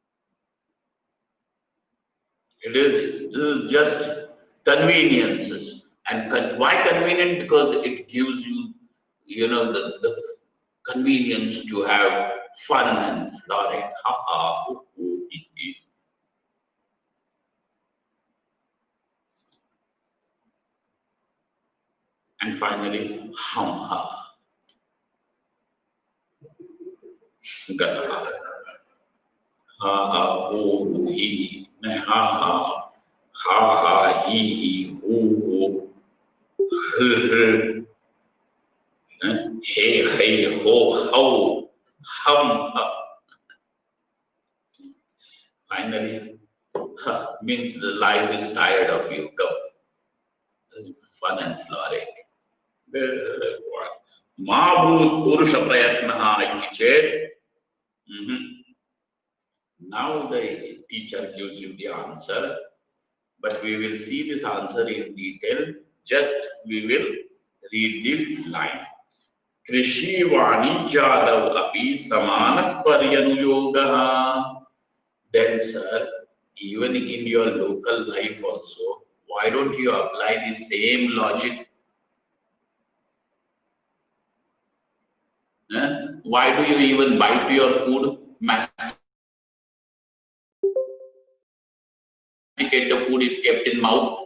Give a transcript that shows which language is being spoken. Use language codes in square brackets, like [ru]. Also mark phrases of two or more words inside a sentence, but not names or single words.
[en] This is just conveniences. And why convenient? Because it gives you, the convenience to have fun and frolic. Ha ha, hoo, hoo, hee, hee. And finally, hum ha, gata. Ha ha, ho, ho, he, ne, ha ha, ha ha, he, ho, ho, hey, hey, ho, ho, hum ha. Finally, means the life is tired of you. Come, fun and frolic. [sa] मा भूत् पुरुष प्रयत्नः इति चेत् [en] now the teacher gives you the answer, but we will see this answer in detail. Just we will read the line. [sa] कृषि वाणिज्यादौ अपि समान पर्यनुयोगः. [en] Then, sir, even in your local life also, why don't you apply the same logic? Why do you even bite your food, masticate the food if kept in mouth?